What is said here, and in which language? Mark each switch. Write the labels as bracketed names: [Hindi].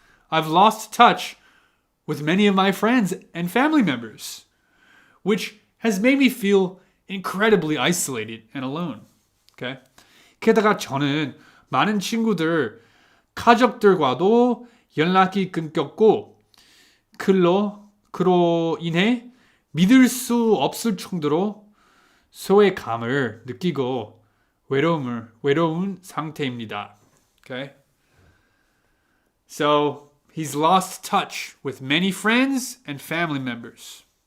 [English] I've lost touch with many of my friends and family members, which has made me feel incredibly isolated and alone. Okay? [Korean] 게다가 저는 많은 친구들, 가족들과도 연락이 끊겼고 그로 인해 믿을 수 없을 정도로 소외감을 느끼고 외로운 상태입니다. [English] Okay? So he's lost touch with many friends and family members.